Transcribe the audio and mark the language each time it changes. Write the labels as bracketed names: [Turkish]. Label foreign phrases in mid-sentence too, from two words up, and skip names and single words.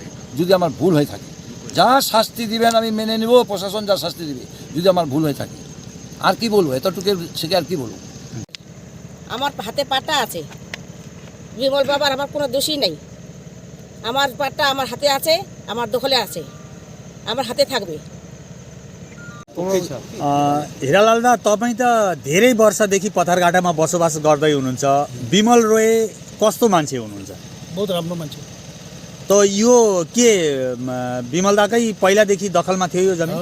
[Bangla] যদি আমার ভুল হয়ে থাকে, যা শাস্তি দিবেন আমি মেনে নেব, প্রশাসন যা শাস্তি দেবে, যদি আমার ভুল হয়ে থাকে। আর কি বলবো, এতটুকু থেকে আর কি বলবো। আমার হাতে পাটা আছে, বিমল বাবার আমার কোনো দোষই নেই। আমার পাটা আমার হাতে আছে, আমার দখলে আছে, আমার हाते থাকবে। [Nepali] हिरालाल दा, तपाईँ त धेरै वर्षदेखि पथरघाटामा बसोबास गर्दै हुनुहुन्छ। बिमल रोय कस्तो मान्छे हुनुहुन्छ? बहुत राम्रो मान्छे। त यो के बिमल दाकै पहिलादेखि दखलमा थियो यो जमिन?